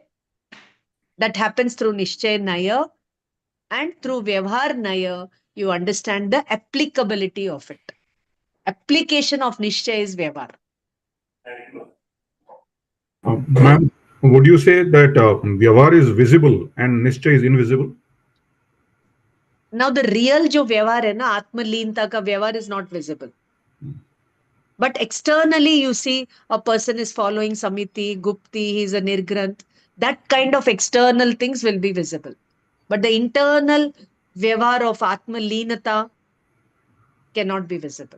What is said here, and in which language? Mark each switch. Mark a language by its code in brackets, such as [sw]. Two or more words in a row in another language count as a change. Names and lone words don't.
[en] That happens through [hi] निश्चय नय. [en] And through [hi] व्यवहार नय, [en] you understand the applicability of it. Application of Nishchay is Vyavahar. Ma'am, would you say that Vyavahar is visible and Nishchay is invisible? Now the real [hi] जो व्यवहार है ना, आत्मलीनता का व्यवहार [en] is not visible. But externally you see a person is following [hi] समिति, गुप्ति, [en] he's a Nirgranth. That kind of external things will be visible. But the internal Vyavahar of [hi] आत्म लीनता [en] cannot be visible.